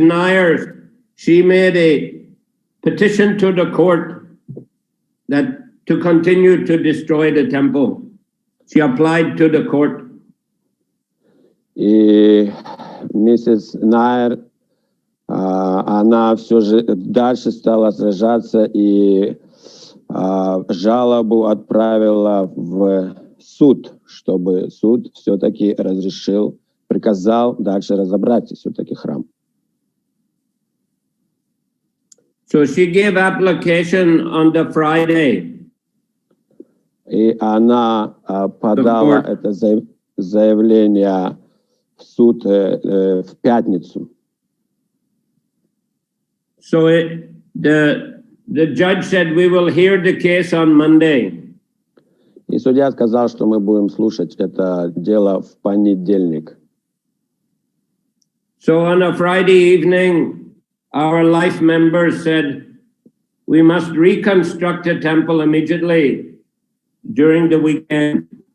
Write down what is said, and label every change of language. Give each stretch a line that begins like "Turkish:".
English: Nair, she made a petition to the court that to continue to destroy the temple. She applied to the court.
Russian: И миссис Найер, она все же дальше стала сражаться и жалобу отправила в суд, чтобы суд все-таки разрешил, приказал дальше разобрать все-таки храм.
English: So she gave application on the Friday.
Russian: И она подала это заявление в суд в пятницу.
English: So the judge said, we will hear the case on Monday.
Russian: И судья сказал, что мы будем слушать это дело в понедельник.
English: So on a Friday evening, our life members said, we must reconstruct the temple immediately during the weekend.